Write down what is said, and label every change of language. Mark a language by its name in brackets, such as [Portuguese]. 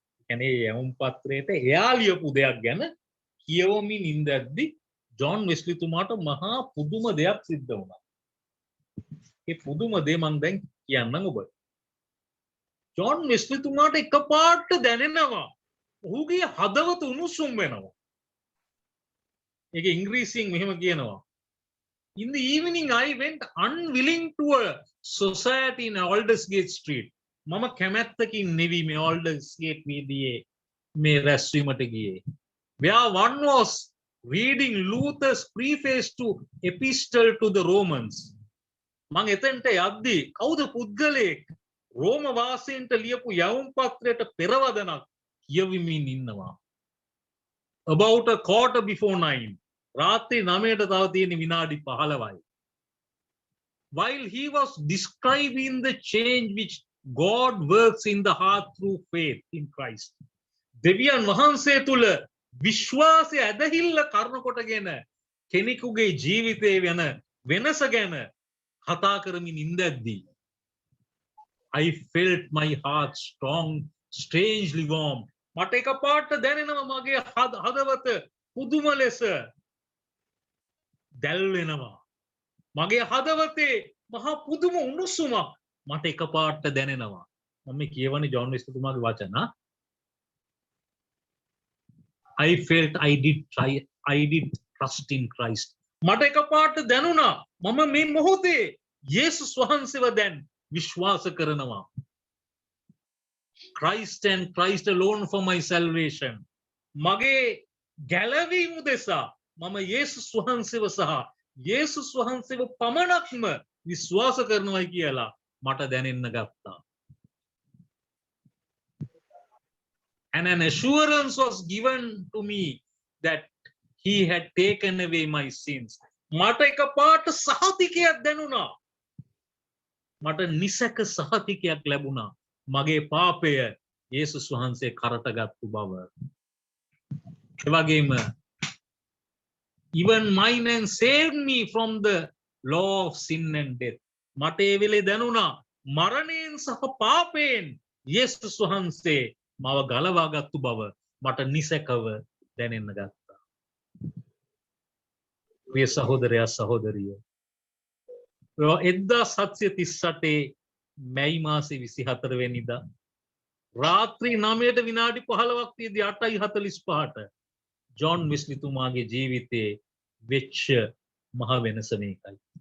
[Sinhala] කියන්නේ යවුම් පත්‍රයට එයා ලියපු දෙයක් ගැන කියවමින් ඉඳද්දි ජෝන් වෙස්ලි තුමාට මහා පුදුම දෙයක් සිද්ධ වුණා. ඒ පුදුම දේ මම දැන් කියන්නම් ඔබට. ජෝන් වෙස්ලි තුමාට එකපාරට දැනෙනවා ඔහුගේ හදවත උණුසුම් වෙනවා. ඒක ඉංග්‍රීසියෙන් මෙහෙම කියනවා. [English] In the evening I went unwilling to a society in Aldersgate Street. [Sinhala] මම කැමැත්තකින් නෙවි මේ Aldersgate වීදියේ මේ රැස්වීමට ගියේ. [English] Where one was reading Luther's preface to Epistle to the Romans. [Sinhala] මං එතනට යද්දී කවුද පුද්ගලයෙක් රෝම වාසීන්ට ලියපු යවුම් පත්‍රයට පෙරවදනක් කියවමින් ඉන්නවා. [English] About a quarter before 9. [Sinhala] රාත්‍රී 9ට තව තියෙන විනාඩි 15යි. [English] While he was describing the change which God works in the heart through faith in Christ. [Sinhala] දෙවියන් වහන්සේ තුල විශ්වාසය ඇදහිල්ල කරන කොටගෙන කෙනෙකුගේ ජීවිතේ වෙන වෙනස ගැන කතා කරමින් ඉඳද්දී [English] I felt my heart strangely warm. [Sinhala] මට එකපාරට දැනෙනවා මගේ හදවත පුදුම ලෙස දැල් වෙනවා. මගේ හදවතේ මහා පුදුම උණුසුමක් මට එකපාරට දැනෙනවා. මම කියවනේ ජෝන් වෙස්ලි තුමාගේ වචන. [English] I felt I did trust in Christ. [Sinhala] මට එකපාරට දැනුණා මම මේ මොහොතේ යේසුස් වහන්සේව දැන් විශ්වාස කරනවා. [English] Christ and Christ alone for my salvation. [Sinhala] මගේ ගැලවීම උදෙසා මම යේසුස් වහන්සේව සහ යේසුස් වහන්සේව පමණක්ම විශ්වාස කරනවායි කියලා මට දැනෙන්න ගත්තා. [English] And an assurance was given to me that he had taken away my sins. [Sinhala] මට එකපාරට සහතිකයක් දැනුණා. මට නිසක සහතිකයක් ලැබුණා මගේ පාපය යේසුස් වහන්සේ කරටගත්තු බව. ඒ වගේම [English] even mine and saved me from the law of sin and death. [Sinhala] මට ඒ වෙලේ දැනුණා මරණයෙන් සහ පාපයෙන් යේසුස් වහන්සේ මව ගලවාගත්තු බව මට නිසකව දැනෙන්න ගත්තා. ප්‍රිය සහෝදරයා සහෝදරිය, 1738 මැයි මාසේ 24 වෙනිදා රාත්‍රී 9ට විනාඩි 15ක් තියදී 8:45ට ජොන් වෙස්ලි තුමාගේ ජීවිතයේ වෙච්ච මහ වෙනස මේකයි.